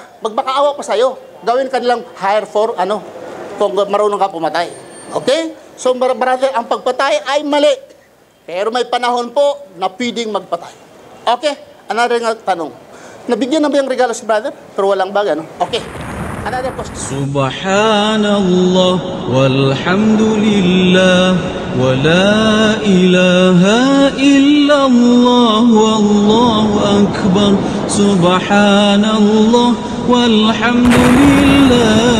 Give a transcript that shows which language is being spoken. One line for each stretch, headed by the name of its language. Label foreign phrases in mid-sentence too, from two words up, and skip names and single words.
Filipino: Magbakaawa pa sa'yo. Gawin ka nilang
English: hire for,
Filipino: kung marunong ka pumatay. Okay? So, brother, ang pagpatay ay mali. Pero may panahon po na pwedeng magpatay. Okay? Another tanong. Nabigyan na ba yung regalo si brother? Pero walang bag,
English: Okay. Another question.
Arabic: سبحان الله والحمد لله ولا إله إلا الله والله أكبر. سبحان الله والحمد لله